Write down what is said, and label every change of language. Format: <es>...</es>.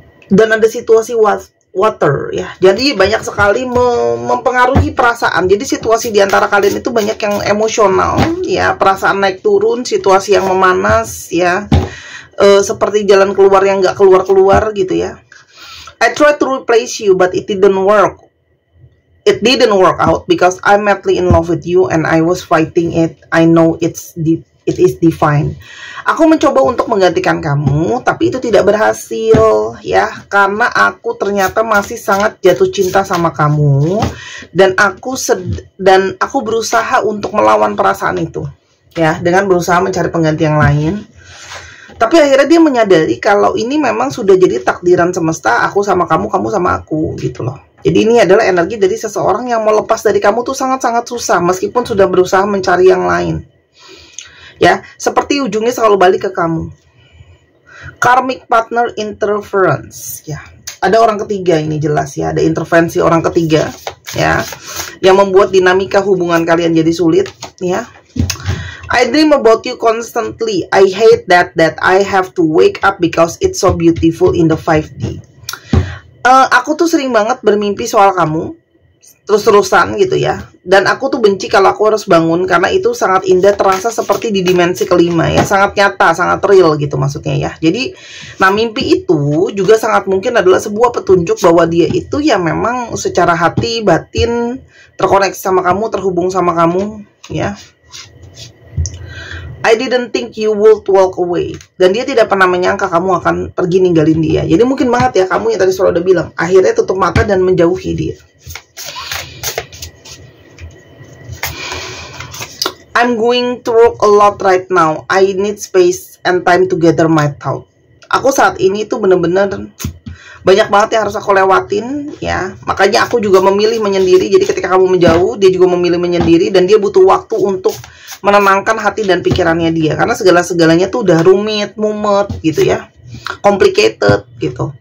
<id>Dan ada situasi water ya. Jadi banyak sekali mempengaruhi perasaan. Jadi situasi di antara kalian itu banyak yang emosional ya, perasaan naik turun, situasi yang memanas ya. Seperti jalan keluar yang nggak keluar gitu ya.</id> <en>I tried to replace you but it didn't work. It didn't work out because I'm madly in love with you and I was fighting it. I know it is divine.</en> <id>Aku mencoba untuk menggantikan kamu, tapi itu tidak berhasil ya, karena aku ternyata masih sangat jatuh cinta sama kamu dan aku berusaha untuk melawan perasaan itu ya, dengan berusaha mencari pengganti yang lain. Tapi akhirnya dia menyadari kalau ini memang sudah jadi takdiran semesta, aku sama kamu, kamu sama aku gitu loh. Jadi ini adalah energi dari seseorang yang mau lepas dari kamu tuh sangat-sangat susah meskipun sudah berusaha mencari yang lain. Ya, seperti ujungnya selalu balik ke kamu. Karmic partner interference ya. Ada orang ketiga ini jelas ya, ada intervensi orang ketiga ya, yang membuat dinamika hubungan kalian jadi sulit ya.</id> <en>I dream about you constantly. I hate that I have to wake up because it's so beautiful in the 5D.</en> <id>Aku tuh sering banget bermimpi soal kamu terus-terusan gitu ya. Dan aku tuh benci kalau aku harus bangun karena itu sangat indah, terasa seperti di dimensi kelima ya, sangat nyata, sangat real gitu maksudnya ya. Jadi, nah mimpi itu juga sangat mungkin adalah sebuah petunjuk bahwa dia itu ya memang secara hati, batin terkoneksi sama kamu, terhubung sama kamu ya.</id> <en>I didn't think you would walk away.</en> <id>Dan dia tidak pernah menyangka kamu akan pergi ninggalin dia. Jadi mungkin banget ya kamu yang tadi selalu udah bilang, akhirnya tutup mata dan menjauhi dia.</id> <en>I'm going to work a lot right now. I need space and time to gather my thought.</en> <id>Aku saat ini tuh bener-bener banyak banget yang harus aku lewatin ya. Makanya aku juga memilih menyendiri. Jadi ketika kamu menjauh, dia juga memilih menyendiri. Dan dia butuh waktu untuk menenangkan hati dan pikirannya dia. Karena segala-segalanya tuh udah rumit, mumet gitu ya, complicated gitu.</id>